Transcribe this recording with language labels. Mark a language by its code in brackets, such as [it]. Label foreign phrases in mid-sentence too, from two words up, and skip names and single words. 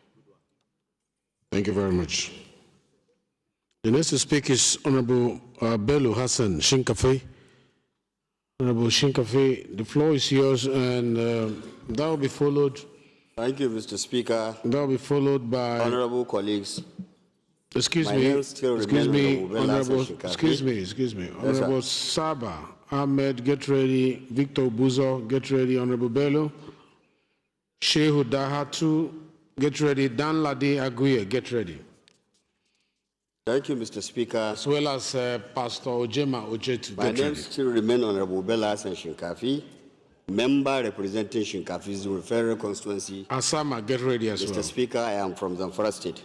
[en] Thank you very much. The next to speak is Honorable Bello Hassan Shinkafi. Honorable Shinkafi, the floor is yours, and that will be followed. Thank you, Mr. Speaker. That will be followed by honorable colleagues. Excuse me. Honorable Saba Ahmed, get ready. Victor Buzo, get ready. Honorable Bello. Shehu Dahatu, get ready. Dan Ladi Aguye, get ready. Thank you, Mr. Speaker. As well as Pastor Ojema Ojetu. My name still remains Honorable Bella Shinkafi, member representing Shinkafi's referral constituency. Asama, get ready as well. Mr. Speaker, I am from Zamfara State.